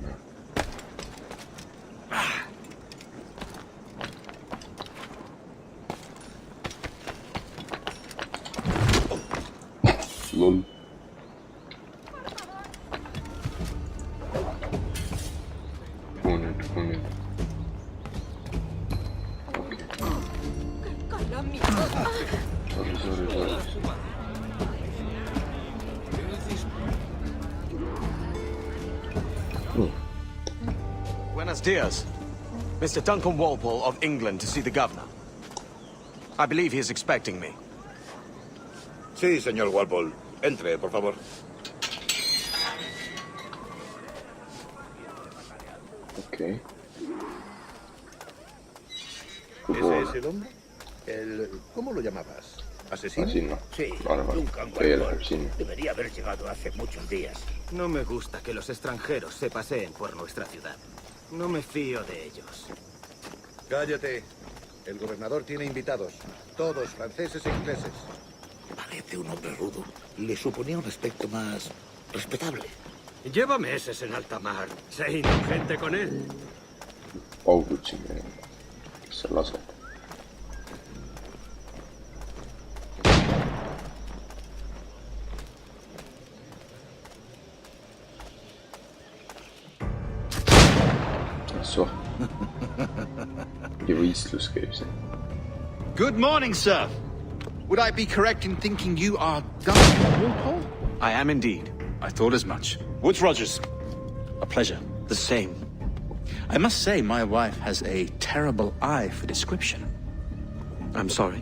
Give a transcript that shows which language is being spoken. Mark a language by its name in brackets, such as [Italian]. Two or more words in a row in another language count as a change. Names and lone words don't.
[Estonian] Lol. Kuhu nüüd? Sorry. [Spanish] Buenos dias. [English] Mr. Duncan Walpole of England to see the governor. I believe he is expecting me. [Spanish] Sí, señor Walpole. Entre, por favor. [Estonian] Okei. [Spanish] ¿Es ese el hombre? ¿Cómo lo llamabas? ¿Asesino? [Estonian] Sinna. [Spanish] Sí, [Estonian] Arvan, Duncan tee Walpole. läheb sinna. [Spanish] Debería haber llegado hace muchos días. No me gusta que los extranjeros se paseen por nuestra ciudad. No me fío de ellos. Cállate. El gobernador tiene invitados. Todos franceses e ingleses. Parece un hombre rudo. Le suponía un aspecto más respetable. Lleva meses en alta mar. Sé indulgente con él. [Estonian] Paugutsin, mis sa lased. Soh. Ja võistlus käib siin. [English] Good morning, sir. Would I be correct in thinking you are Duncan Walpole? I am indeed. I thought as much. Woods Rogers. A pleasure. The same. I must say my wife has a terrible eye for description. I'm sorry.